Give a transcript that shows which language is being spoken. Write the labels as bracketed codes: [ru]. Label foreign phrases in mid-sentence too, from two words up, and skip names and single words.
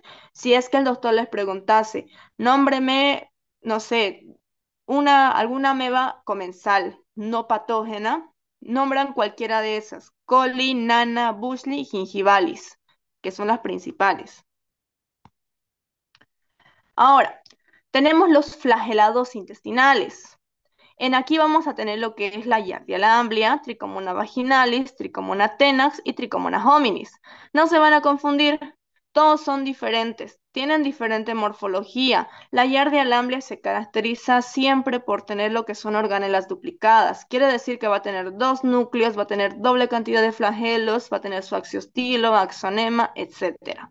[es] Si es que el doctor les preguntase, nómbreme, no sé, alguna ameba comensal no patógena, nombran cualquiera de esas, coli, nana, bushli, gingivalis, que son las principales. Ahora, tenemos los flagelados intestinales. En aquí vamos a tener lo que es la Giardia lamblia, Tricomona vaginalis, Tricomona tenax y Tricomona hominis. No se van a confundir, todos son diferentes, tienen diferente morfología. La Giardia lamblia se caracteriza siempre por tener lo que son organelas duplicadas. Quiere decir que va a tener dos núcleos, va a tener doble cantidad de flagelos, va a tener su axiostilo, axonema, etcétera.